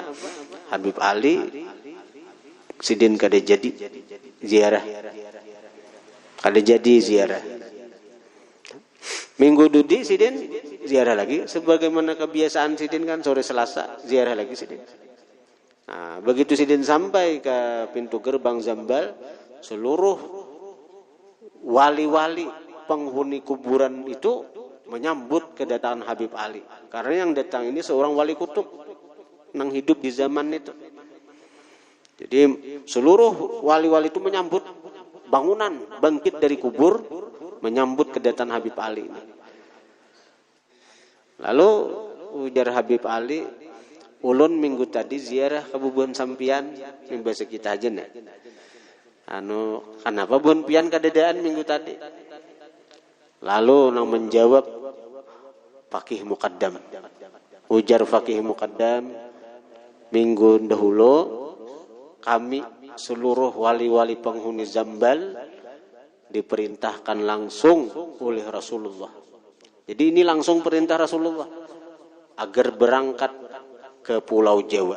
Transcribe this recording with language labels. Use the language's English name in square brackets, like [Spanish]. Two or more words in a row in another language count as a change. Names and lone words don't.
[Banjar] Habib Ali sidin kada jadi ziarah. Kada jadi ziarah. Minggu dudi sidin ziarah lagi, sebagaimana kebiasaan sidin kan sore Selasa ziarah lagi sidin. Nah, begitu sidin sampai ke pintu gerbang Zambal, seluruh wali-wali penghuni kuburan itu menyambut kedatangan Habib Ali. Karena yang datang ini seorang wali kutub yang hidup di zaman itu. Jadi seluruh wali-wali itu menyambut bangunan bangkit dari kubur, menyambut kedatangan Habib Ali ini. Lalu ujar Habib Ali, ulun minggu tadi ziarah ke bubuhan sampian, ini bahasa kita aja nih. Kenapa buan pian kadadaan minggu tadi? Lalu nang menjawab Fakih Muqaddam. Ujar Fakih Muqaddam, minggu dahulu kami seluruh wali-wali penghuni Zambal diperintahkan langsung oleh Rasulullah. Jadi ini langsung perintah Rasulullah agar berangkat ke Pulau Jawa.